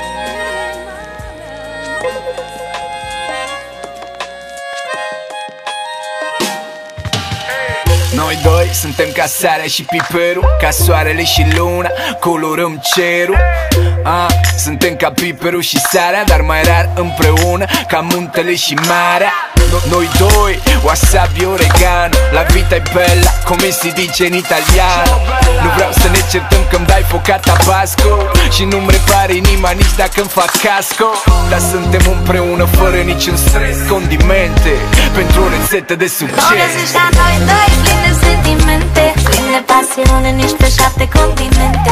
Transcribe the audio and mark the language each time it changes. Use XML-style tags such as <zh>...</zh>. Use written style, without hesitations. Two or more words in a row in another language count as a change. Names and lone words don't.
<ro>Noi doi suntem ca sarea și piperul, ca soarele și luna, colorăm cerul. Suntem ca piperul și sarea, dar mai rar împreună, ca muntele și marea. Noi doi, wasabi oregano.</ro> <it>La vita è bella, come si dice in italiano.</it> <ro>Nu vreau să ne certăm că-mi dai foca tabasco și nu-mi repare inima nici dacă-mi fac casco. Dar suntem împreună fără niciun stres. Condimente pentru o rețetă de succes. O găsești ca noi doi, plin de sentimente, plin de pasiune, nici pe 7 continente.</ro>